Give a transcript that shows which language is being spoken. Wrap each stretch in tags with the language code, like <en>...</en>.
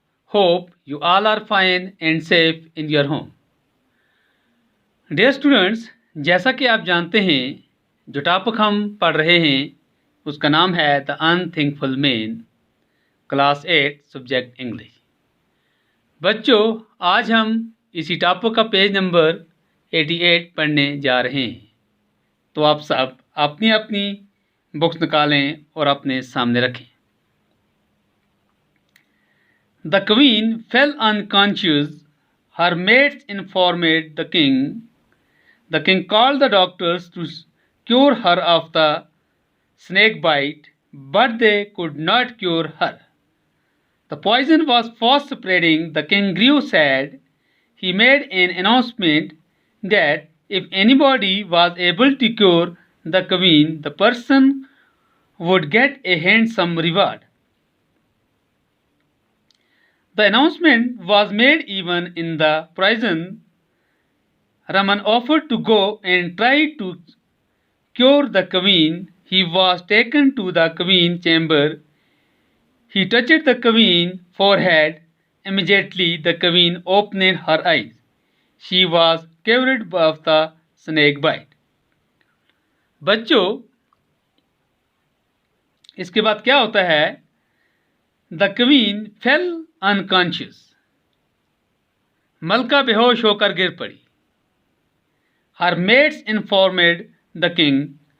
<en>Hope you all are fine and safe in your home. Dear students,</en> <hi>जैसा कि आप जानते हैं जो टॉपिक हम पढ़ रहे हैं उसका नाम है the अनथिंकफुल man, class 8 subject English. बच्चों, आज हम इसी टॉपिक का पेज नंबर 88 पढ़ने जा रहे हैं। तो आप सब अपनी अपनी बुक्स निकालें और अपने सामने रखें।</hi> <en>The queen fell unconscious. Her mates informed the king. The king called the doctors to cure her of the snake bite, but they could not cure her. The poison was fast spreading. The king grew sad. He made an announcement that if anybody was able to cure the queen, the person would get a handsome reward. The announcement was made even in the prison. Raman offered to go and try to cure the queen. He was taken to the queen's chamber. He touched the queen's forehead. Immediately the queen opened her eyes. She was cured of the snake bite.</en> <hi>बच्चों, इसके बाद क्या होता है?</hi> <en>The queen fell unconscious.</en> <hi>मलका बेहोश होकर गिर पड़ी.</hi> <en>Her mates informed the king.</en>